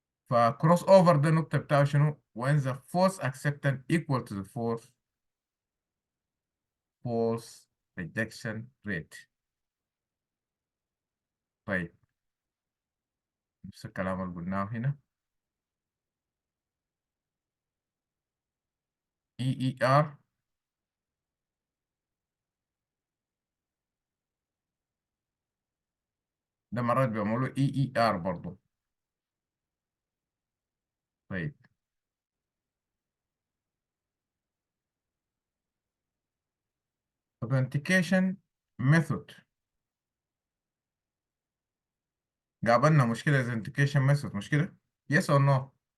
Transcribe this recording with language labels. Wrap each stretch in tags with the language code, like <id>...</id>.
<ar>فكروس اوفر ده النقطة بتاعه شنو؟</ar> <en>when the false acceptance equal to the false rejection rate.</en> <ar>طيب، نفس الكلام اللي قلناه هنا. EER ده مرات بيعملوا EER برضه.</ar> <en>طيب، authentication method.</en> <ar>قابلنا مشكلة authentication method، مشكلة</ar> <en>yes or no؟</en>